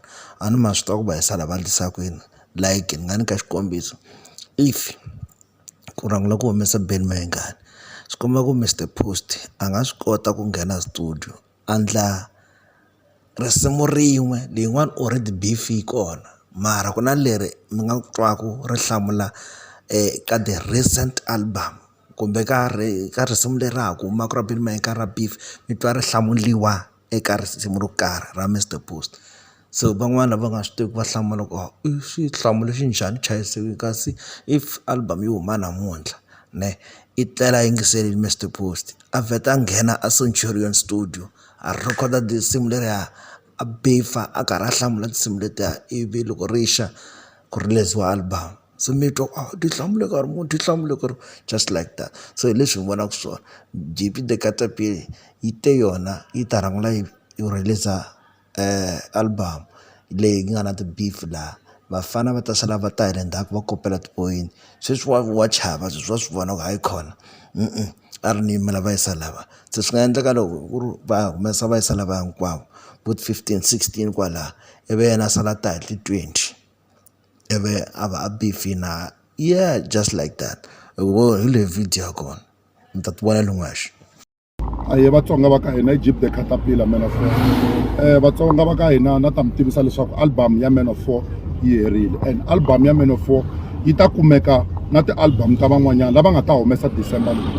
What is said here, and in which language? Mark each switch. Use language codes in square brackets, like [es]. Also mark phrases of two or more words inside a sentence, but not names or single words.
[ts] A ni ma swi tiva ku va yisa lava lisaka yini, like ni nga nyika xikombiso, if ku rhangela ku humesa Benny Mayengani swi komba ku Mr Post a nga swi kota ku nghena studio a endla risimu rin'we leyin'wana already beef yi kona, mara ku na leri mi nga twaku ri hlamula ka [en] the recent album [ts] kumbe ka risimu leri ha ku humaka ra Benny Mayengani ra beef mi twa ri hlamuliwa eka risimu ro karhi ra Mr Post. So van'wana va nga swi tivi va hlamula ku i xihlamulo xi njhani chayisiwi, kasi if album yi huma namuntlha ne i tlela yingiseli Mr Post a vheta a nghena a Centurion studio a rhekhoda tinsimu leriya a bifa a karhi a hlamula tinsimu letiya, ivi loko rixa ku release-wa album so mi twa ti hlamule ka ri munhu ti hlamule ka ri [en] just like that. [ts] So hi leswi hi vonaka swona GP The Caterpillar yi te yona yi ta rhangela yi release album leyi nga na ti-beef laha vafana va ta sala va ta hi le ndzhaku va kopela tipoyini. Sweswi wa chava sweswi wa swi vona ku hayi khona a ri ni yimela va yisa lava. Se swi nga endleka loko ku ri va humesa va yisa lava hinkwavo both 15 16 kwalaha ivi yena a sala ta hi ti-20 ivi a va a beef na [en] just like that. [ts] Hi le video ya kona mi ta ti vona lungwaxi. Ahee Vatsonga va ka hina i GP The Caterpillar Man of War. Vatsonga va ka hina na ta mi tivisa leswaku album ya Man of War yi herile, and album ya Man of War yi ta kumeka na ti-album ta van'wanyana lava nga ta humesa December leyi.